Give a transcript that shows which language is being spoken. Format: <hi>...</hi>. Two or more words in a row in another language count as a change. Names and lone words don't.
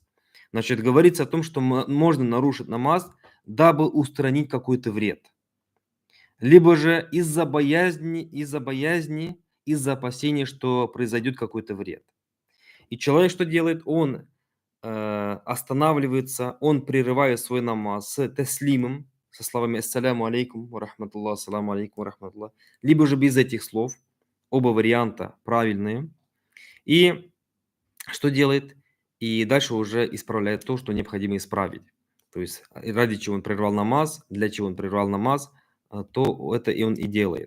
<ru>Значит, говорится о том, что можно нарушить намаз, дабы устранить какой-то вред. Либо же из-за боязни, из-за опасения, что произойдет какой-то вред. И человек что делает? Он останавливается, он прерывает свой намаз с таслимом, со словами</ru> <ar>«السلام عليكم ورحمة الله، السلام عليكم ورحمة الله»,</ar> <ru>либо же без этих слов. Оба варианта правильные. И что делает? И дальше уже исправляет то, что необходимо исправить. То есть ради чего он прервал намаз, для чего он прервал намаз, то это и он и делает.</ru>